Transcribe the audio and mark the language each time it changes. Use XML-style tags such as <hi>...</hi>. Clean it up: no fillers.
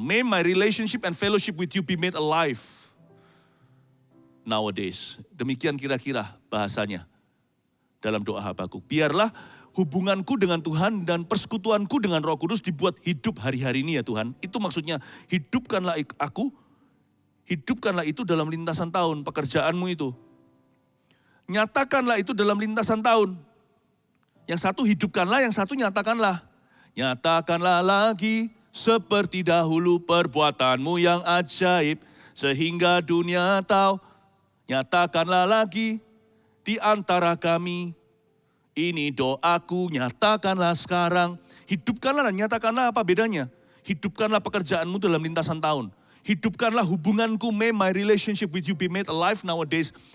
<en>May my relationship and fellowship with you be made alive nowadays.</en> <id>Demikian kira-kira bahasanya dalam doa Habakuk. Biarlah hubunganku dengan Tuhan dan persekutuanku dengan Roh Kudus dibuat hidup hari-hari ini ya Tuhan. Itu maksudnya hidupkanlah aku, hidupkanlah itu dalam lintasan tahun, pekerjaanmu itu. Nyatakanlah itu dalam lintasan tahun. Yang satu hidupkanlah, yang satu nyatakanlah. Nyatakanlah lagi seperti dahulu perbuatanmu yang ajaib. Sehingga dunia tahu. Nyatakanlah lagi di antara kami. Ini doaku, nyatakanlah sekarang. Hidupkanlah dan nyatakanlah, apa bedanya? Hidupkanlah pekerjaanmu dalam lintasan tahun. Hidupkanlah hubunganku,</id> <en>may my relationship with you be made alive nowadays.</en>